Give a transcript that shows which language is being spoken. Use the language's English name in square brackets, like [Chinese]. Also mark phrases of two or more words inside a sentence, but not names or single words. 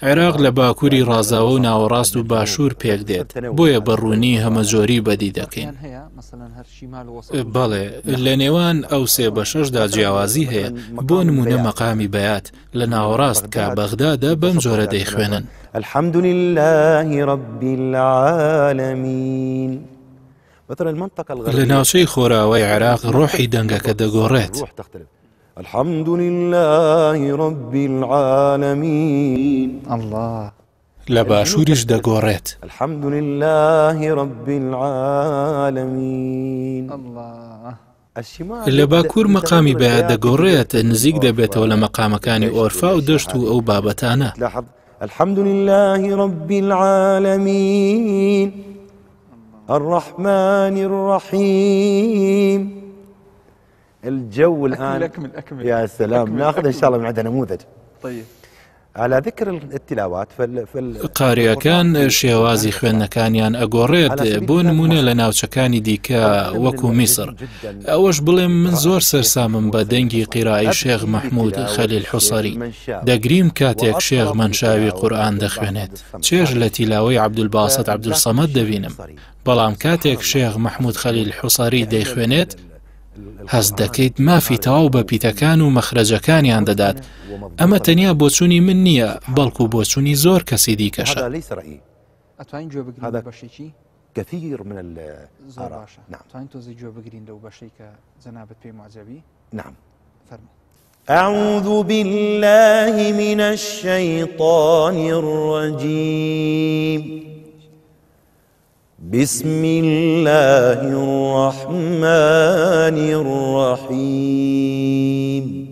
[Central Kurdish] عێراق لە باکووری ڕازاوە و ناوەڕاست و باشوور پێک دێت بۆیە بەڕوونی هەمەجۆری بەدی دەکەین. بەڵێ لە نێوان ئەو سێ بەشەشدا جیاوازی هەیە. بۆ نمونە مەقامی بەیات لە ناوەڕاست کا بەغدادا بەم جۆرە دەیخوێنن. [Arabic] الحمد لله رب العالمين. [Central Kurdish] لە ناوچەی خۆراوەی عێراق ڕۆحی دەنگەکە دەگۆڕێت. [Arabic] الحمد لله رب العالمين. الله. [Central Kurdish] لە باشووریش دەگۆڕێت. [Arabic] الحمد لله رب العالمين. الله. [Central Kurdish] لە باکوور مەقامی بەیات دەگۆڕێت نزیک دەبێتەوە لە مەقامەکانی ئۆرفا و دەشت و ئەو بابەتانە. [Arabic] الحمد لله رب العالمين الرحمن الرحيم. الجو الآن أكمل. يا سلام. ناخذ إن شاء الله من عندنا نموذج. طيب. على ذكر التلاوات [Central Kurdish] قاریەکان شێوازی خوێندنەکانیان ئەگۆڕێت بۆ نمونە لە ناوچەکانی دیکە وەکو میسر. ئەوەش بڵێم من زۆر سەرسامم بە دەنگی قیرائی شێخ مەحموود خەلیل حوسەری. دەگریم کاتێک شێخ منشاوی قورئان دەخوێنێت. چێژ لە تیلاوەی عەبدولباسط عەبدولسەمەد دەبینم. بەڵام کاتێک شێخ مەحموود خەلیل حوسەری دەیخوێنێت هەست دەکەیت مافی تەواو بە پیتەکان و مەخرەجەکانیان دەدات. ئەمە تەنیا بۆچوونی من نییە بەڵکو بۆچوونی زۆر کەسی دیکەشە. ئەتوانین گوێ بگرین لە بەشێکی [Arabic] كثير من [Central Kurdish] زۆر باشە. نعم. ئەتوانین تۆزی گوێ بگرین لەو بەشەی کە جەنابەت پێی معجەبی. [Arabic] نعم. [Central Kurdish] فەرموو. [Arabic] أعوذ بالله من الشيطان الرجيم. بسم الله الرحمن الرحيم.